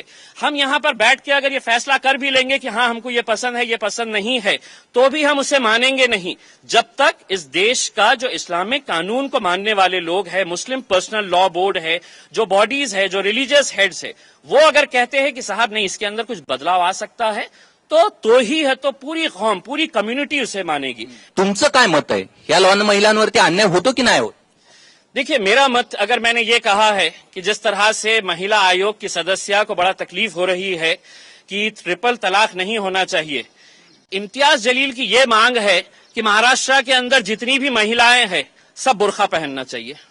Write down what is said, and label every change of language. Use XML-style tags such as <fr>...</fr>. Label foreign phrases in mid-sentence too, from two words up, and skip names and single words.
<ur>ہم یہاں پر بیٹھ کے اگر یہ فیصلہ کر بھی لیں گے کہ ہاں ہم کو یہ پسند ہے یہ پسند نہیں ہے، تو بھی ہم اسے مانیں گے نہیں جب تک اس دیش کا جو اسلامک قانون کو ماننے والے لوگ ہیں، مسلم پرسنل لا بورڈ ہے، جو باڈیز ہے، جو</ur> <en>religious heads</en> <ur>ہے، وہ اگر کہتے ہیں کہ صاحب نہیں اس کے اندر کچھ بدلاؤ آ سکتا ہے تو ہی ہے، تو پوری قوم پوری کمیونٹی اسے مانے گی.</ur> <mr>तुमचं काय मत आहे? या लॉन महिलांवरती अन्याय होतो की नाही होत?</mr> <ur>دیکھیے میرا مت، اگر میں نے یہ کہا ہے کہ جس طرح سے مہیلا آیوگ کی سدسیہ کو بڑا تکلیف ہو رہی ہے کہ ٹرپل طلاق نہیں ہونا چاہیے، امتیاز جلیل کی یہ مانگ ہے کہ مہاراشٹر کے اندر جتنی بھی مہیلائیں ہیں سب برقع پہننا چاہیے.</ur>